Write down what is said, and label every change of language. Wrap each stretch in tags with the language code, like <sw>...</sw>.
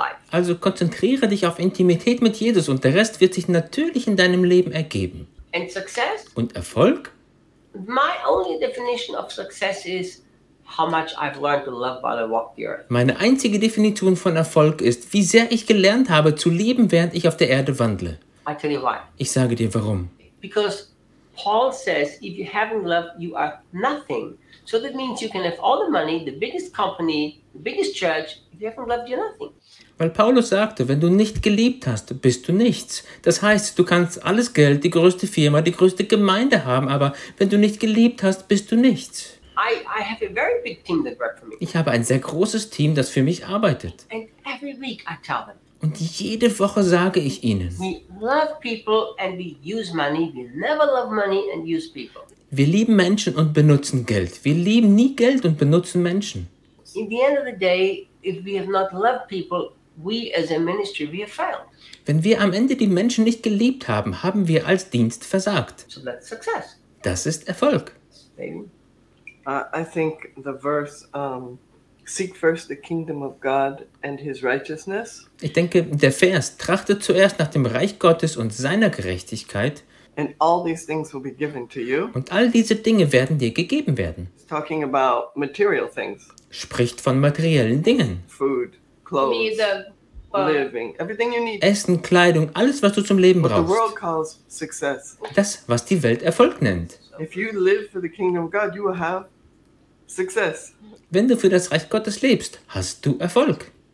<de>Also konzentriere dich auf Intimität mit Jesus und der Rest wird sich natürlich in deinem Leben ergeben.</de> <en>And success?</en> <de>Und Erfolg?</de> <en>My only definition of success is how much I've learned to love while I walk the earth.</en> <de>Meine einzige Definition von Erfolg ist, wie sehr ich gelernt habe zu lieben, während ich auf der Erde wandle.</de> <en>I tell you why.</en> <de>Ich sage dir warum.</de> <en>Because Paul says, if you haven't loved, you are nothing. So that means you can have all the money, the biggest company, the biggest church, if you haven't loved, you're nothing.</en> <de>Weil Paulus sagte, wenn du nicht geliebt hast, bist du nichts. Das heißt, du kannst alles Geld, die größte Firma, die größte Gemeinde haben, aber wenn du nicht geliebt hast, bist du nichts.</de> <en>I have a very big team that works for me.</en> <de>Ich habe ein sehr großes Team, das für mich arbeitet.</de> <en>And every week I tell them.</en> <de>Und jede Woche sage ich ihnen.</de> <en>We love people and we use money. We never love money and use people.</en> <de>Wir lieben Menschen und benutzen Geld. Wir lieben nie Geld und benutzen Menschen.</de> <en>In the end of the day, if we have not loved people, we as a ministry, we have failed.</en> <de>Wenn wir am Ende die Menschen nicht geliebt haben, haben wir als Dienst versagt.</de> <en>So that's success.</en> <de>Das ist Erfolg.</de> <en>I think the verse Seek first the kingdom of God and his righteousness.</en> <de>Ich denke, der Vers, trachtet zuerst nach dem Reich Gottes und seiner Gerechtigkeit.</de> <en>And all these things will be given to you.</en> <de>Und all diese Dinge werden dir gegeben werden.</de> <en>He's talking about material things.</en> <de>Spricht von materiellen Dingen.</de> <en>Food, clothes, living, everything you need.</en> <de>Essen, Kleidung, alles, was du zum Leben brauchst.</de> <en>What the world calls success.</en> <de>Das, was die Welt Erfolg nennt.</de> <en>If you live for the kingdom of God, you will have success.</en> <de>Wenn du für das Reich Gottes lebst, hast du Erfolg.</de>